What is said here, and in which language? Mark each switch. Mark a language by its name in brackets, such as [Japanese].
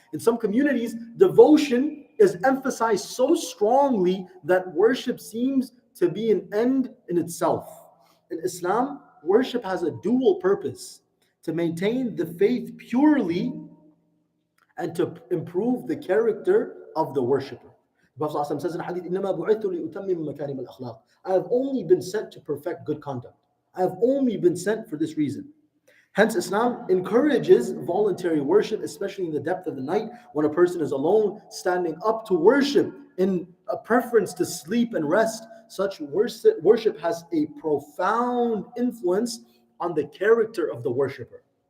[English] In some communities, devotion is emphasized so strongly that worship seems to be an end in itself. In Islam, worship has a dual purpose: to maintain the faith purely and to improve the character of the worshipper. The Prophet ﷺ says in Hadith, [Arabic] إِنَّمَا بُعِثْتُ لِأُتَمِّمَ مَكَارِمَ الْأَخْلَاقِ. [English] I have only been sent to perfect good conduct. I have only been sent for this reason. Hence, Islam encourages voluntary worship, especially in the depth of the night when a person is alone, standing up to worship in a preference to sleep and rest. Such worship has a profound influence on the character of the worshipper.